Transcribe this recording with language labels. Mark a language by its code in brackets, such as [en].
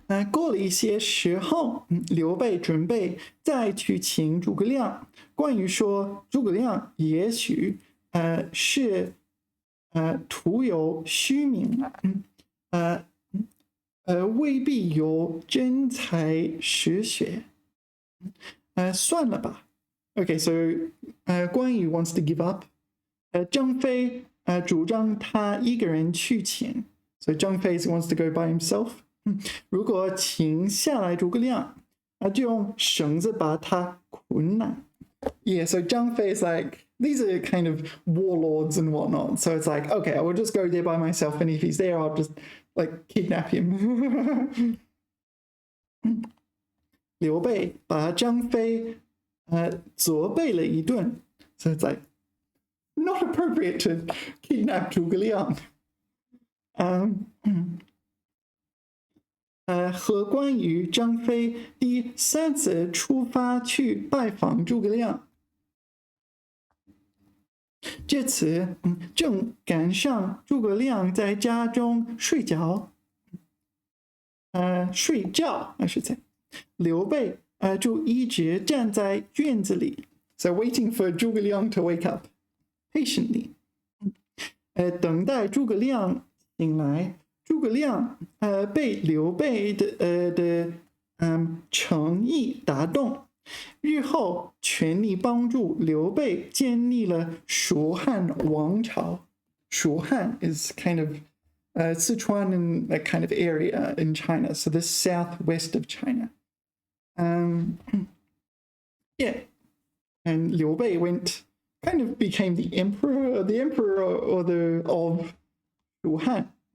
[zh] 过了一些时候，刘备准备再去请诸葛亮。关羽说，诸葛亮也许是徒有虚名，未必有真才实学。算了吧。 [en] Okay, so 关羽 wants to give up. [zh] 张飞主张他一个人去请。 [en] So 张飞 wants to go by himself. [zh] 如果请下来诸葛亮，就用绳子把他捆来。 [en] Yeah, so Zhang Fei is like, these are kind of warlords and whatnot. So it's like, okay, I will just go there by myself, and if he's there, I'll just like kidnap him. [zh] 刘备把张飞责备了一顿。 [en] So it's like, not appropriate to kidnap 诸葛亮。 [zh] 和关羽、张飞第3次出发去拜访诸葛亮。这次，正赶上诸葛亮在家中睡觉， [en] I should say。 [zh] 刘备就一直站在院子里 [en] ，so waiting for 诸葛亮 to wake up patiently。 [zh] 等待诸葛亮醒来。诸葛亮被刘备的诚意打动，日后全力帮助刘备建立了蜀汉王朝。 [en] 蜀汉 is kind of Sichuan and that kind of area in China, so the southwest of China. Yeah, and Liu Bei kind of became the emperor of Shu Han.